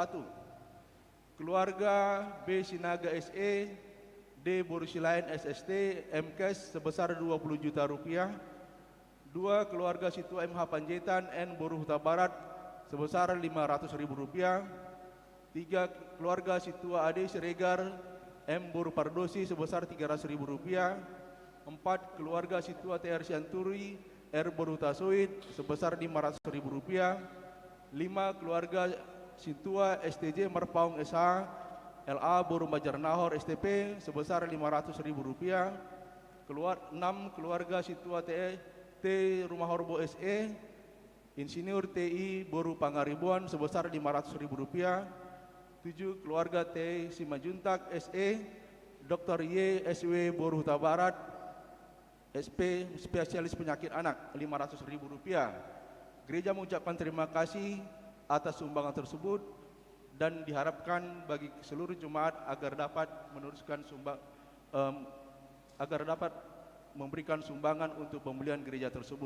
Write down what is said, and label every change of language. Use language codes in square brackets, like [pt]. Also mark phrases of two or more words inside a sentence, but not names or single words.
[id] Keluarga B. Sinaga SE, D. Borusilain SST, MKes sebesar 20 juta rupiah. 2. Keluarga Situa MH Panjaitan N. Boru Huta Barat sebesar 500 ribu rupiah. 3. Keluarga Situa AD Siregar M. Boru Pardosi sebesar 300 ribu rupiah. 4. Keluarga Situa TR Sianturi R. Boru Tasoid sebesar 500 ribu rupiah. 5. Keluarga Situa STJ Merpaung SH LA Boru Majarnahor STP sebesar 500 ribu rupiah. 6. Keluarga Situa T Rumah Horbo SE Insinyur TI Boru Pangaribuan sebesar 500 ribu rupiah. 7. Keluarga T Simajuntak SE Dr. Y SW Boru Huta Barat SP spesialis penyakit anak 500 ribu rupiah. Gereja mengucapkan terima kasih atas sumbangan tersebut dan diharapkan bagi seluruh jemaat agar dapat meneruskan agar dapat memberikan sumbangan untuk pembelian gereja tersebut.